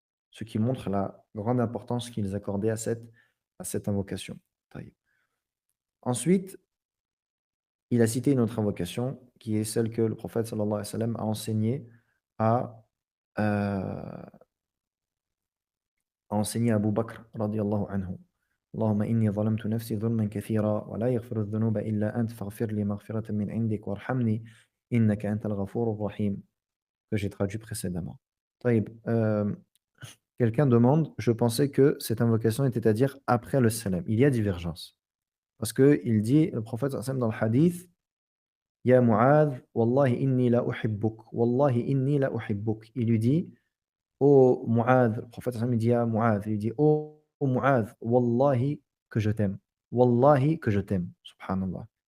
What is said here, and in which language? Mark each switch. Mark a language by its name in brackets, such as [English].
[French] Ce qui montre la grande importance qu'ils accordaient à cette invocation. Taïb. Ensuite, il a cité une autre invocation qui est celle que le prophète sallallahu alayhi wa sallam a enseignée à, heu, a enseignée à Abu Bakr radiyallahu anhu. [Arabic] اللهم إني ظلمت نفسي ظلما كثيرا ولا يغفر الذنوب إلا أنت فاغفر لي مغفرة من عندك وارحمني إنك أنت الغفور الرحيم [French] que j'ai traduit précédemment. طيب, quelqu'un demande: «Je pensais que cette invocation était à dire après le salam». Il y a divergence. Parce qu'il dit, le prophète sallallahu alayhi wa sallam dans le hadith: [Arabic] Ya Mu'adh, wallahi inni la uhibbuk, [French] wallahi inni la uhibbuk. Il lui dit, oh Mu'adh, le prophète sallam, il dit à Mu'adh, il dit, oh Mu'adh, wallahi que je t'aime, wallahi que je t'aime, subhanallah.